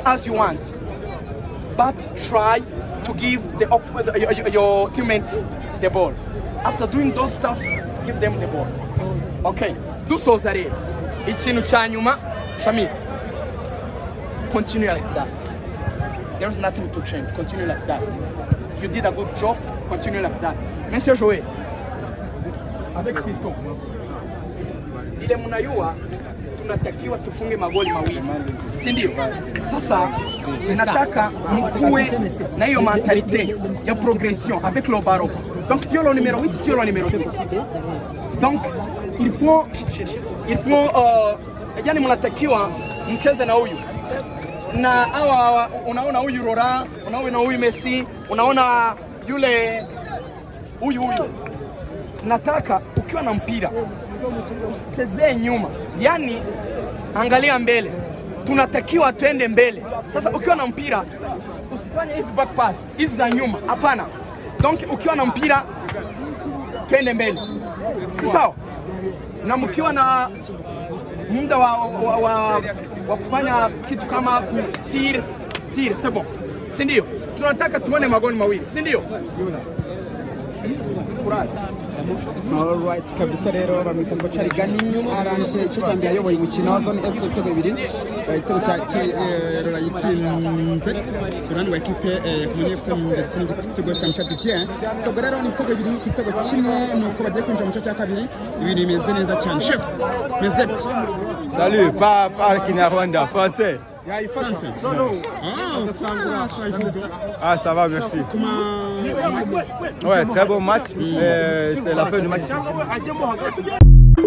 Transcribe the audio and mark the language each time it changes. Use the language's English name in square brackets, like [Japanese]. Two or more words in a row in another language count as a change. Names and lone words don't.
[English] as you want, but try to give your teammates the ball. After doing those stuffs, give them the ball. [Kinyarwanda] Okay, dusoza rero ikintu cya nyuma Shamir, [English] continue like that. There's nothing to change. Continue like that. You did a good job. Continue like that. [French] Monsieur Joël, avec Fiston, [Swahili] ile mnayua tunatakiwa tufunge magoli mawili, si ndio? Sasa nataka mkuwe na hiyo mentalite ya progression [French] avec le ballon. Donc tu es le numéro 8, tu es le numéro 10. Donc il faut [Swahili] yani mnatakiwa mcheze na huyu na hawa, unaona huyu Laurent, unaona huyu Messi, unaona yule huyu. Nataka ukiwa na mpira usichezee nyuma, yani angalia mbele. Tunatakiwa twende mbele. Sasa ukiwa na mpira usifanye hizi [English] back pass [Swahili] hizi za nyuma, hapana. Donc ukiwa na mpira twende mbele, si sawa? Na mkiwa na muda wa kufanya kitu kama tir, [French] c'est bon, [Swahili] si ndio? Tunataka tuone magoli mawili, si ndio? [Kinyarwanda] Alright, kabisa rero bamwita ngo Charigani aranje icyo cyambye ayoboye umukino wa zone FC ibitego bibiri, igitego cya Rora yitsinze kurani wa equipe ya Kamonyi FC ndetse n'igitego cya Mchatitien. So rero ni ibitego bibiri, igitego kimwe nuko bagiye kwinjira mu cyo cya kabiri, ibintu bimeze neza cyane. [French] Chef Mezet, salut, pas Kinyarwanda, français. Français. Ah, ça va, merci. Ouais, très bon match. C'est la fin du match.